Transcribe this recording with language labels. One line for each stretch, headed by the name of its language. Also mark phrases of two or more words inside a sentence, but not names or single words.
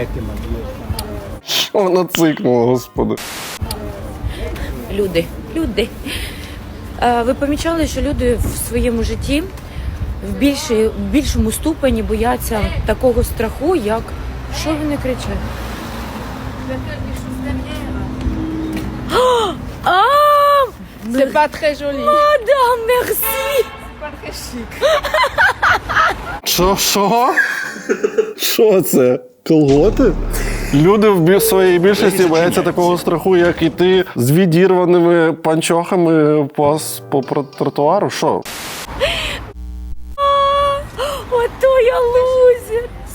Ukrainian: Що вона цикнула, господи. Люди. Ви помічали, що люди в своєму житті в більшому ступені бояться такого страху, як... Що вони кричать?
French: C'est pas très joli. Madame, merci ! Pas très chic.
Ukrainian: Що? Що це? Колготи? Люди в своїй більшості бояться такого страху, як іти з відірваними панчохами по тротуару. Що? Ото я лузер!